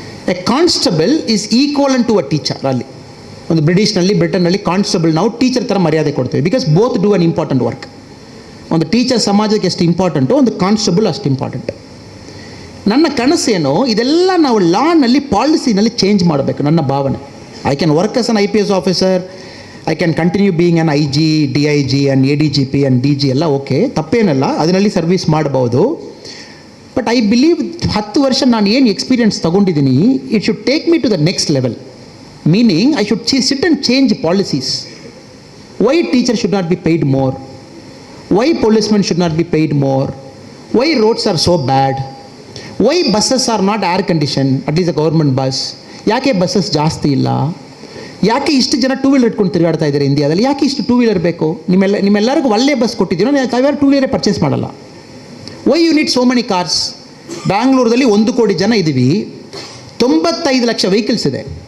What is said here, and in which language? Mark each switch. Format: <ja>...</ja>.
<en>A constable is equal to a teacher.</en> <kn>ಅಲ್ಲಿ ಒಂದು ಬ್ರಿಟನ್ನಲ್ಲಿ ಕಾನ್ಸ್ಟೇಬಲ್ ನಾವು ಟೀಚರ್ ಥರ ಮರ್ಯಾದೆ ಕೊಡ್ತೇವೆ.</kn> <en>Because both do an important work.</en> <kn>ಒಂದು ಟೀಚರ್ ಸಮಾಜಕ್ಕೆ ಎಷ್ಟು ಇಂಪಾರ್ಟೆಂಟು, ಒಂದು ಕಾನ್ಸ್ಟೇಬಲ್ ಅಷ್ಟು ಇಂಪಾರ್ಟೆಂಟ್. ನನ್ನ ಕನಸೇನು, ಇದೆಲ್ಲ ನಾವು ಲಾನಲ್ಲಿ, ಪಾಲಿಸಿನಲ್ಲಿ ಚೇಂಜ್ ಮಾಡಬೇಕು. ನನ್ನ ಭಾವನೆ</kn> <en>I can work as an IPS officer, I can continue being an IG, DIG and ADGP and DG</en> <kn>ಎಲ್ಲ ಓಕೆ, ತಪ್ಪೇನಲ್ಲ, ಅದರಲ್ಲಿ ಸರ್ವಿಸ್ ಮಾಡ್ಬೋದು.</kn> <en>but I believe</en> <kn>10 ವರ್ಷ ನಾನು ಏನು ಎಕ್ಸ್ಪೀರಿಯನ್ಸ್ ತೊಗೊಂಡಿದ್ದೀನಿ,</kn> <en>It should take me to the next level. Meaning I should sit and change policies. Why teacher should not be paid more? Why policemen should not be paid more? Why roads are so bad? Why buses are not air conditioned, at least a government bus?</en> <kn>ಯಾಕೆ buses ಜಾಸ್ತಿ ಇಲ್ಲ? ಯಾಕೆ ಇಷ್ಟು ಜನ two wheeler ಇಟ್ಕೊಂಡು ತಿರುಗಾಡ್ತಾ ಇದ್ದಾರೆ ಇಂಡಿಯಾದಲ್ಲಿ? ಯಾಕೆ ಇಷ್ಟು ಟೂ ವೀಲರ್ ಬೇಕು? ನಿಮ್ಮೆಲ್ಲರಿಗೂ ಒಳ್ಳೆ ಬಸ್ ಕೊಟ್ಟಿದ್ದೀರೋ, ತಾವ್ಯಾರು ಟೂ ವೀಲರೇ ಪರ್ಚೇಸ್ ಮಾಡಲ್ಲ.</kn> <en>Why you need so many cars?</en> <kn>ಬ್ಯಾಂಗ್ಳೂರಲ್ಲಿ 1 ಕೋಟಿ ಜನ ಇದ್ದೀವಿ, 95 ಲಕ್ಷ ವೆಹಿಕಲ್ಸ್ ಇದೆ.</kn>